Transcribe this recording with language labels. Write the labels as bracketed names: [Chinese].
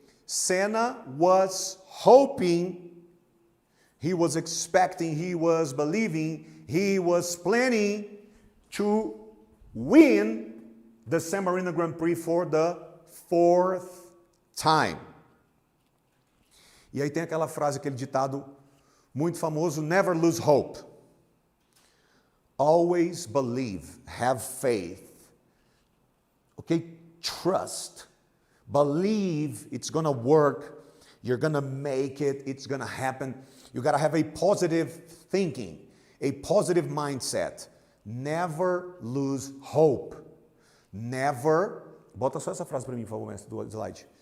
[English] Senna was hoping, he was expecting, he was believing, he was planning to win the San Marino Grand Prix for the 4th time. [Portuguese] E aí tem aquela frase, aquele ditado muito famoso, [English] never lose hope. Always believe, have faith. Okay? Trust. Believe it's going to work. You're going to make it. It's going to happen. You got to have a positive thinking, a positive mindset. Never lose hope. [Portuguese] Never, bota só essa frase para mim, por favor, mestre, do slide.